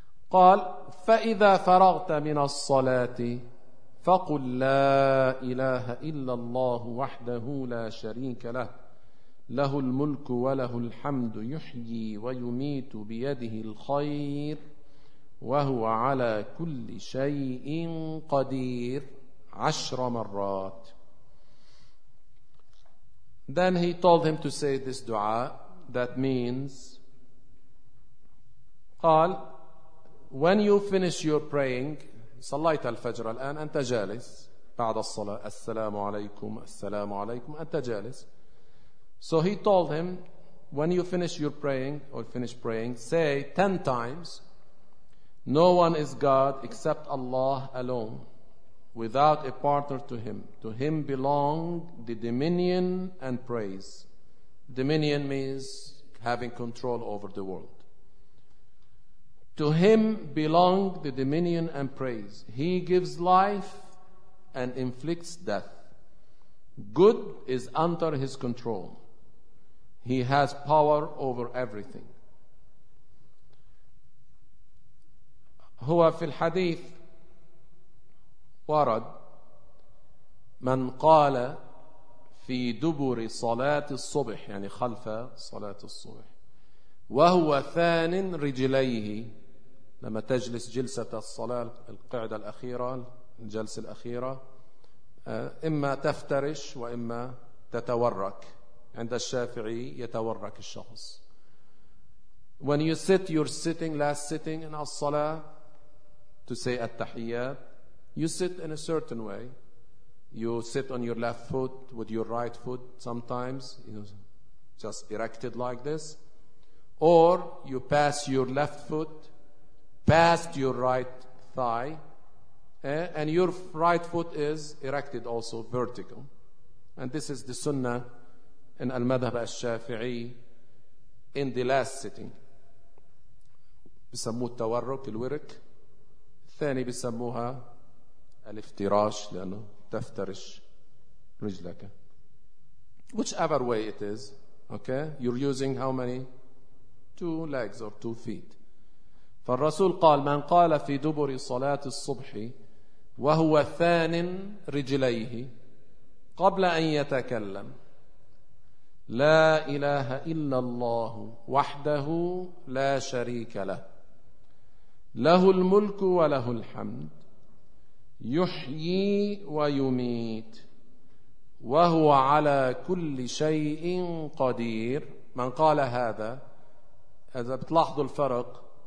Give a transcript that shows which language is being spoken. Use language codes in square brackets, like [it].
[ar] قال فإذا فرغت من الصلاة فقل لا إله إلا الله وحده لا شريك له له الملك وله الحمد يحيي ويميت بيده الخير وهو على كل شيء قدير [en] 10 times. Then he told him to say this dua. That means [ar] قال [en] when you finish your praying, [ar] صليت الفجر الآن أنت جالس بعد الصلاة السلام عليكم السلام عليكم أنت جالس. [en] So he told him when you finish your praying or finish praying, say 10 times no one is God except Allah alone without a partner to him. To him belong the dominion and praise. Dominion means having control over the world. To him belong the dominion and praise. He gives life and inflicts death. Good is under his control. He has power over everything. [ar] هو في الحديث ورد من قال في دبر صلاة الصبح يعني خلف صلاة الصبح وهو ثان رجليه. لما تجلس جلسة الصلاة القعدة الأخيرة الجلسة الأخيرة إما تفترش وإما تتورك. عند الشافعي يتورك الشخص. [en] When you sit your sitting last sitting in الصلاة to say التحيات you sit in a certain way. You sit on your left foot with your right foot sometimes you know, just erected like this or you pass your left foot past your right thigh and your right foot is erected also vertical and this is the sunnah in al-madhhab al-shafi'i in the last sitting [ar] بسموه التورك الورك الثاني بسموها الافتراش لأنه تفترش رجلك [en] whichever way it is okay you're using how many 2 legs or 2 feet. [ar] فالرسول قال من قال في دبر صلاة الصبح وهو ثان رجليه قبل أن يتكلم لا إله إلا الله وحده لا شريك له له الملك وله الحمد يحيي ويميت وهو على كل شيء قدير. من قال هذا إذا بتلاحظوا الفرق